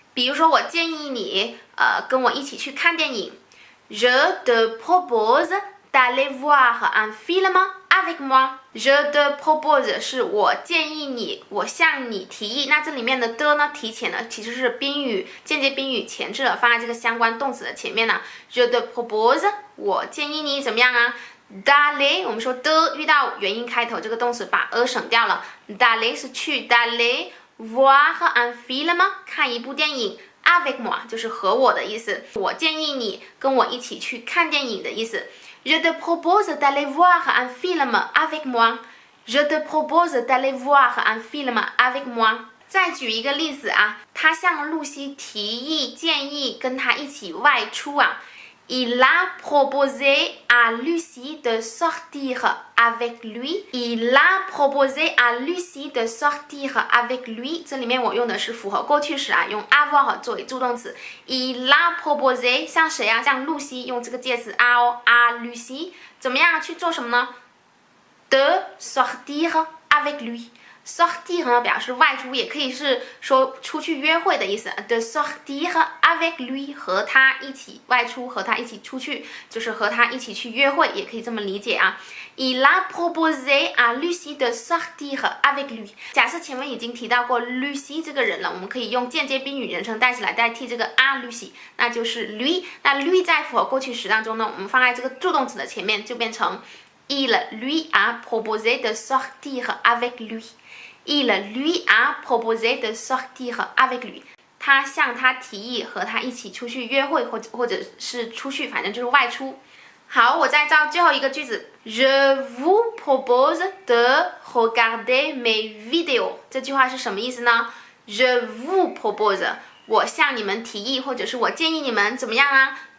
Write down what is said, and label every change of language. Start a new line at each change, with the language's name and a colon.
Chinese: 比如说我建议你跟我一起去看电影
French: Je te propose d'aller voir un film avec moi。
Chinese: Je te propose 是我建议你，我向你提议。那这里面的的呢，提前呢其实是宾语，间接宾语前置了，放在这个相关动词的前面呢。 Je te propose 我建议你怎么样啊 ？d'aller 我们说的遇到元音开头，这个动词把省掉了。 d'aller 是去 d'aller voir un film 看一部电影。 avec moi 就是和我的意思，我建议你跟我一起去看电影的意思。
French: Je te propose d'aller voir un film avec moi. Je te propose d'aller voir un film avec moi.
Chinese: 再举一个例子啊，他向露西提议建议跟他一起外出啊。
French: Il a proposé à Lucie de sortir avec lui. Il a proposé à Lucie de sortir avec lui.
Chinese: 这里面我用的是符合过去时啊，用 avoir 作为助动词。 Il a proposé 向谁啊？向露西，用这个介词 à Lucie 怎么样去做什么呢 ？
French: De sortir avec lui。
Chinese: sortir 呢表示外出，也可以是说出去约会的意思。 de sortir avec lui 和他一起外出，和他一起出去，就是和他一起去约会，也可以这么理解啊。
French: Il a proposé à Lucie de sortir avec lui。
Chinese: 假设前面已经提到过 Lucie 这个人了，我们可以用间接宾语人称代词来代替这个 à Lucie， 那就是 lui。那 lui 在符合过去时当中呢，我们放在这个助动词的前面，就变成
French: Il lui a proposé de sortir avec lui。
Chinese: Il lui a proposé de sortir avec lui。他向他提议和他一起出去约会，或者是出去，反正就是外出。好，我再造最后一个句子
French: Je vous propose de regarder mes vidéos。
Chinese: 这句话是什么意思呢 ？Je vous propose， 我向你们提议，或者是我建议你们怎么样啊？